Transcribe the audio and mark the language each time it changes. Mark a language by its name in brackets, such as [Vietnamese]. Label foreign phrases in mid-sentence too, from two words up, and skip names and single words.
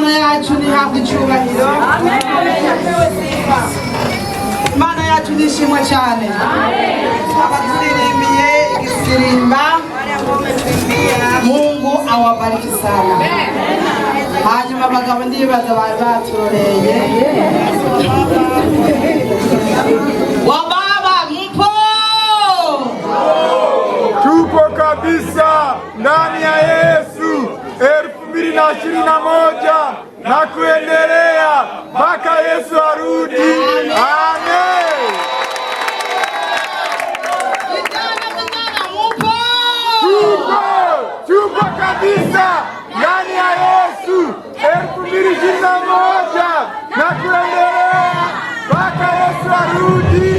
[Kinyarwanda] yacu nihabwe icyubahiro. Imana yacu nishimwa cyane. Abaturirimbye igisirimba, [Swahili] Mungu awabariki sana. [Kinyarwanda] Hanyuma abagabo ndibaza bari baturoreye. [Swahili] Wababa mpo! Tupo kabisa ndani ya Yesu 2021 na kuendelea mpaka Yesu arudi. Amen. Tupo kabisa ndani ya Yesu 2021 na kuendelea mpaka Yesu arudi.